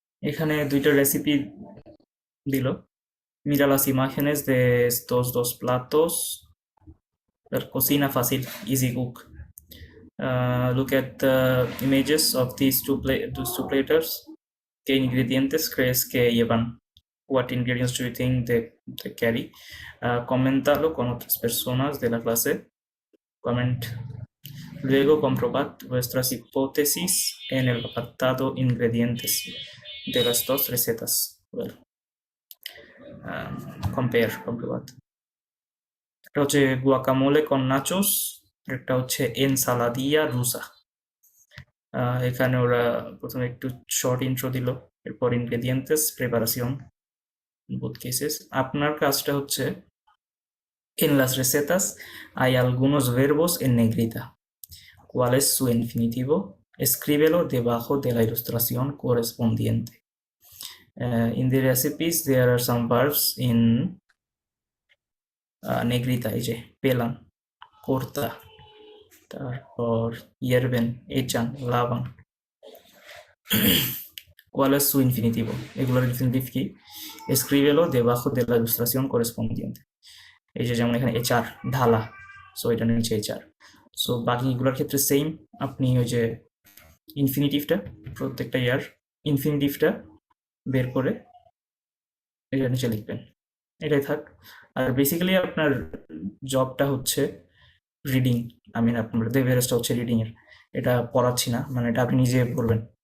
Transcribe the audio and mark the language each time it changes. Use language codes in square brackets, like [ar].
[bn] এখানে দুইটা রেসিপি দিল. [es] Mira las imágenes de estos dos platos. La cocina fácil, [en] easy cook. Look at the images of these those two platters. [es] ¿Qué ingredientes crees que llevan? [en] What ingredients do you think they carry? [es] Coméntalo con otras personas de la clase. [en] Comment. [es] Luego comprobad vuestras hipótesis en el apartado ingredientes de las dos recetas. [en] Well, compare, comprobad. [bn] একটা হচ্ছে গুয়াকামোলে con nachos, একটা হচ্ছে ensaladilla rusa. এখানে ওরা প্রথমে একটু short intro দিল, এরপর ingredientes, preparación, [en] both cases. [bn] আপনার কাজটা হচ্ছে [es] en las recetas hay algunos verbos en negrita. ¿Cuál es su infinitivo? Escríbelo debajo de la ilustración correspondiente. [en] In the recipes there are some verbs in negrita, [bn] এই যে plane, [en] corta, তারপর hierven, echan, lavan. [es] ¿Cuál es su infinitivo? [bn] এগুলোর infinitive কি? [es] Escríbelo debajo de la ilustración correspondiente. [bn] এই যে যেমন এখানে echar, ঢালা, সো এটা নিচে echar. সো বাকিগুলোর ক্ষেত্রে সেম, আপনি ওই যে ইনফিনিটিভটা প্রত্যেকটা ইয়ার ইনফিনিটিভটা বের করে এটা নিচে লিখবেন, এটাই থাক। আর বেসিক্যালি আপনার জবটা হচ্ছে রিডিং, আপনার দেবেরসটা হচ্ছে রিডিং এর, এটা পড়াচ্ছি না, মানে এটা আপনি নিজে করবেন।